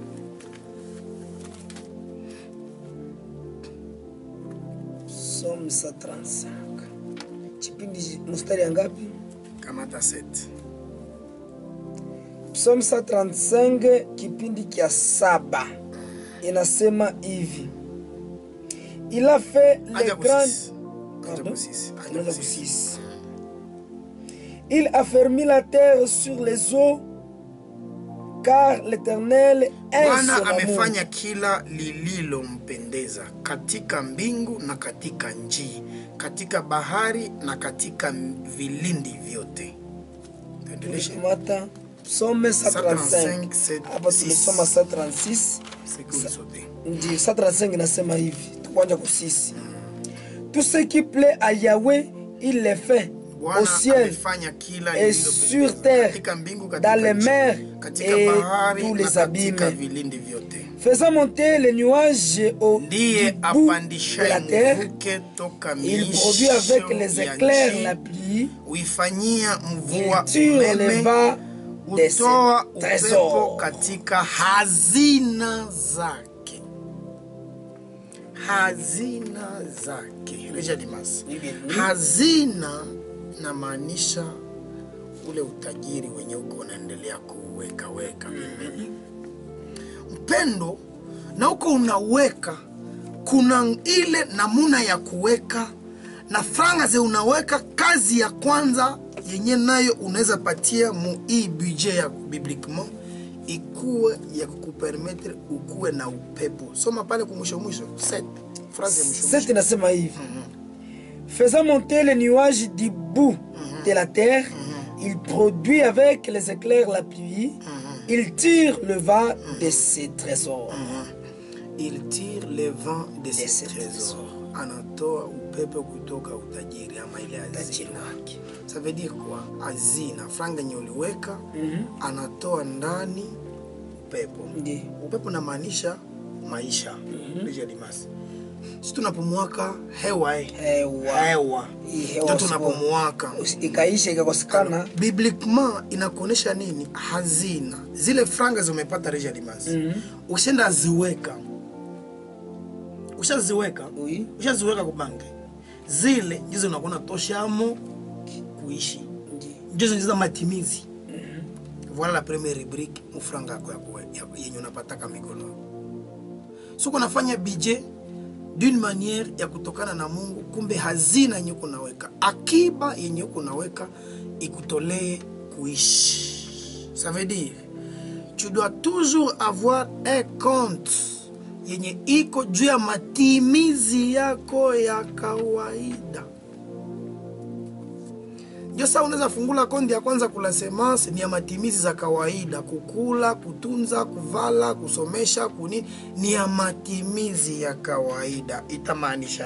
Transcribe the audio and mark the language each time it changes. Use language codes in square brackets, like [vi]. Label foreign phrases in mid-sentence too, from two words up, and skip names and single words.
[sw] Psalm 135. Kipindi mstari ngapi? Kamata 7. Psalm 135 kipindi kia 7. Inasema hivi. [fr] Il a fait les grandes... Il a fermé la terre sur les eaux, car l'Éternel est son amour. [sw] Bwana amefanya kila lililompendeza katika mbingu na katika nchi, katika bahari na katika vilindi vyote. Tulikamata Psalm 135. Hapa tulisoma 136. Ndio 135 inasema hivi. Tuanze kwa sisi. [fr] Tout ce qui plaît à Yahweh, il le fait au ciel et sur terre, dans les mers et tous les abîmes. Faisant monter les nuages au bout de la terre, il produit avec les éclairs la pluie, il tire les vents de ses trésors. [sw] Hazina zake. Reja Dimas. Hazina na maanisha ule utajiri wenye uko unaendelea kuweka. Mpendo, na uko unaweka, kuna ile namuna ya kuweka na franga ze unaweka. Kazi ya kwanza yenye nayo unaweza patia mu hii budget ya bibliquement ikuwe ya kukupermettre ukuwe na upepo. Soma pale kumwisho 7. Phrase mwisho. 7 inasema hivi. [fr] Faisant monter les nuages du bout de la terre, il produit avec les éclairs la pluie, il tire le vent de ses trésors. Il tire le vent de ses trésors. [sw] Anatoa upepo kutoka utajiri ama ile hazina. [fr] Ça veut dire quoi? [sw] Hazina, franga yenye uliweka, anatoa ndani upepo. Upepo na maanisha maisha. Reja Dimas. Sisi tunapomwaka hewa. Ndio tunapomwaka. Ikaisha ikakosekana. Bibliquement inakuonesha nini? Hazina. Zile franga zimepata Reja Dimas. Ukisenda ziweka. Ushaziweka kwa banki. Zile ndizo unakuona toshamo kuishi. Ndizo ndizo matimizi. [fr] Voilà la première rubrique [sw] mufranga yako yenye unapata kama mikono. Sio unafanya budget [fr] d'une manière [sw] ya kutokana na Mungu, kumbe hazina yenye uko naweka, akiba yenye uko naweka ikutolee kuishi. [fr] Ça veut dire tu dois toujours avoir un compte [sw] yenye iko juu ya matimizi yako ya kawaida. Ndio sasa unaweza fungula konti ya kwanza kula semence ni ya matimizi za kawaida, kukula, kutunza, kuvala, kusomesha, kunini, ni ya matimizi ya kawaida.